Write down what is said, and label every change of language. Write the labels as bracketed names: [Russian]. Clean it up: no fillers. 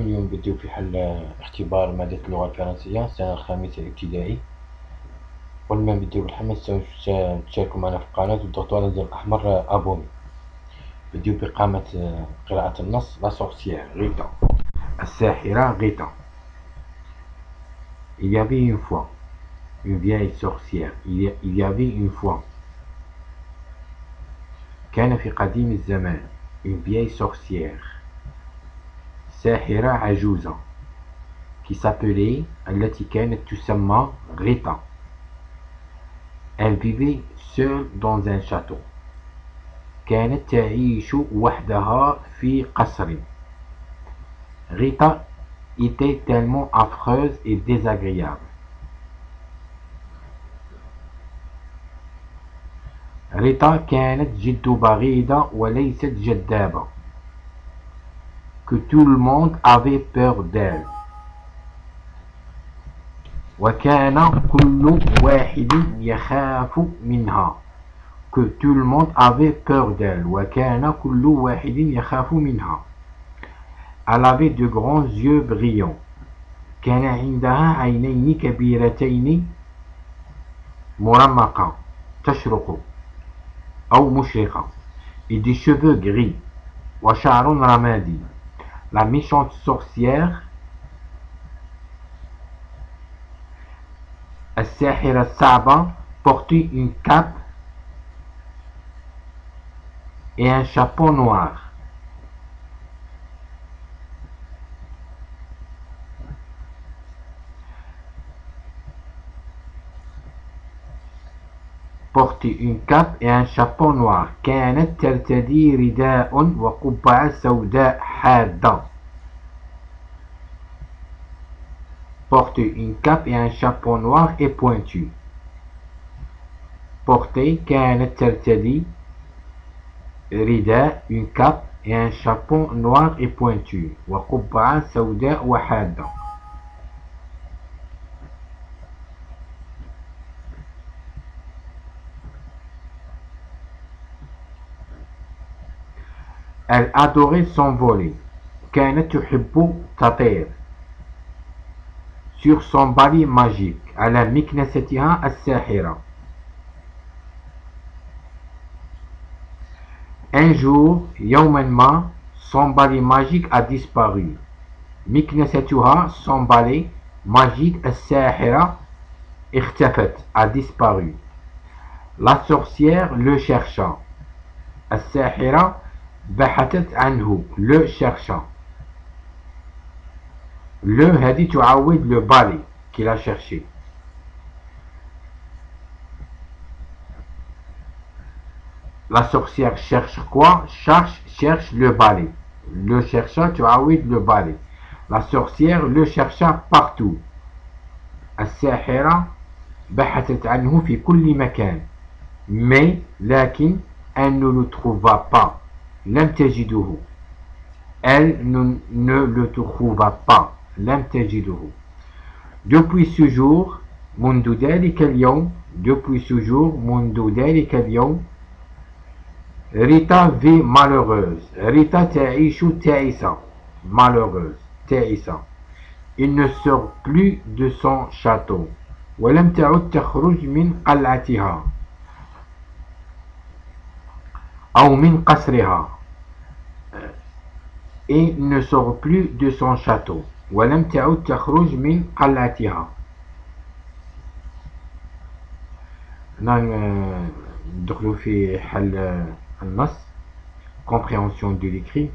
[Arabic] اليوم بديو في حل اختبار مادة اللغة الفرنسية السنة الخامسة الابتدائي. قبل ما نبديو بالحل تشاركوا معنا في القناة وتضغطوا على الزر الأحمر أبوني. بديو بإقامة قراءة النص. لا سورسيère غيتا، الساحرة غيتا. [French] Il y avait une fois une vieille sorcière. Il y avait une fois. [Arabic] كان في قديم الزمان [French] une vieille sorcière [Arabic] ساحرة عجوزة [French] qui s'appelait [Arabic] التي كانت تسمى غيتا. [French] Elle vivait seule dans un château. [Arabic] كانت تعيش وحدها في قصر. [French] غيتا était tellement affreuse et désagréable. [Arabic] غيتا كانت جد بغيضة وليست جذابة. [French] Que tout le monde avait peur d'elle. [Arabic] وكان كل واحد يخاف منها. [French] Que tout le monde avait peur d'elle. [Arabic] وكان كل واحد يخاف منها. [French] Elle avait de grands yeux brillants. [Arabic] كان عندها عينين كبيرتين مرمقة تشرق أو مشرقة. [French] Et des cheveux gris. [Arabic] وشعر رمادي. [French] La méchante sorcière [Arabic] الساحرة الصعبة [French] portait une cape et un chapeau noir. portait une cape et un chapeau noir. [Arabic] كانت ترتدي رداء وقبعة سوداء حادة. [French] porter une cape et un chapeau noir et pointu. porter [Arabic] كانت ترتدي رداء [French] une cape et un chapeau noir et pointu [Arabic] وقبعة سوداء وحادة. [French] Elle adorait s'envoler. [Arabic] كانت تحب تطير. [French] sur son balai magique [Arabic] على مكنستها الساحرة. [French] Un jour, [Arabic] يوما ما, [French] son balai magique a disparu. [Arabic] مكنستها [French] son balai magique [Arabic] الساحرة اختفت [French] a disparu. La sorcière le chercha. [Arabic] الساحرة بحثت عنه [French] le chercha. Le [Arabic] هذه تعود [French] le balai qu'il a cherché. La sorcière cherche quoi? Cherche le balai. Le chercha [Arabic] تعود [French] le balai. La sorcière le chercha partout. [Arabic] الساحرة بحثت عنه في كل مكان. [French] Mais [Arabic] لكن [French] elle ne le trouva pas. [Arabic] لم تجده. [French] Elle ne le trouva pas. لم تجده. Depuis ce jour [Arabic] منذ ذلك اليوم [French] depuis ce jour منذ ذلك اليوم Rita vit malheureuse. [Arabic] Rita تعيش تعيسة. [French] Malheureuse. [Arabic] تعيسة. [French] Il ne sort plus de son château. [Arabic] ولم تعد تخرج من قلعتها أو من قصرها. [French] Et ne sort plus de son château. [Arabic] ولم تعد تخرج من قلعتها. ندخلوا في حل النص. [French] compréhension de l'écrit.